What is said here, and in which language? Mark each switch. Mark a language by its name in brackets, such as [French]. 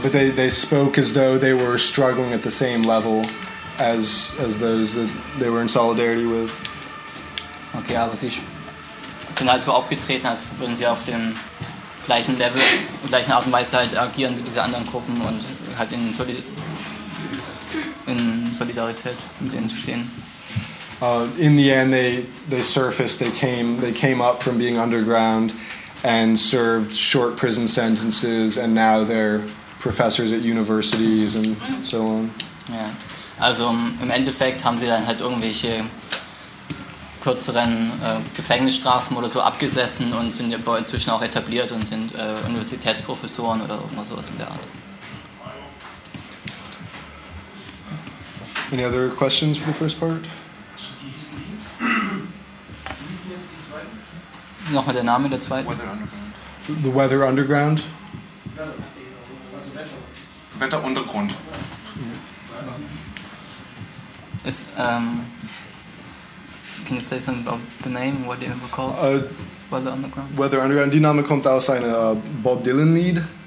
[English] But they spoke as though they were struggling at the same level as those that they were in solidarity with. [German] Okay, aber sie sind halt so aufgetreten, als würden sie auf dem gleichen Level, gleichen Art und Weise halt agieren wie diese anderen Gruppen und halt in Solidarität mit denen zu stehen. [English] In the end, they surfaced. They came up from being underground and served short prison sentences, and now they're professors at universities and so on. Yeah. [German] Also im Endeffekt haben sie dann halt irgendwelche kürzeren Gefängnisstrafen oder so abgesessen und sind aber inzwischen auch etabliert und sind Universitätsprofessoren oder irgendwas sowas in der Art. [English] Any other questions for the first part? [German] Nochmal der Name der zweiten. [English] Weather Underground. The Weather Underground. [German] Wetter Untergrund. [English] Is can you say something about the name? What do you ever call it? Weather Underground. Weather Underground. [German] Die Name kommt aus einem Bob Dylan Lied.